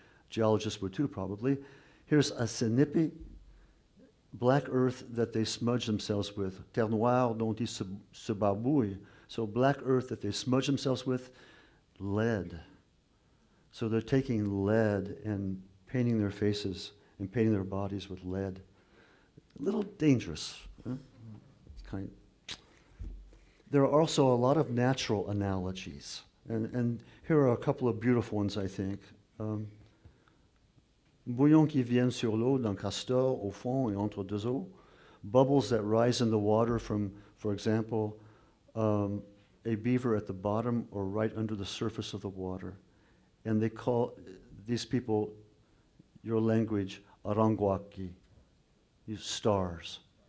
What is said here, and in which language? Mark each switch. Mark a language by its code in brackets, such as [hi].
[en] Geologists would too, probably. Here's a sinipi, black earth that they smudge themselves with. [fr] Terre noire dont ils se barbouillent. [en] So black earth that they smudge themselves with, lead. So they're taking lead and painting their faces and painting their bodies with lead. A little dangerous. Huh? There are also a lot of natural analogies. And here are a couple of beautiful ones, I think. [fr] Bouillons qui viennent sur l'eau d'un castor au fond et entre deux eaux. [en] Bubbles that rise in the water from, for example, a beaver at the bottom or right under the surface of the water. And they call these people, your language, arangwaki, these stars.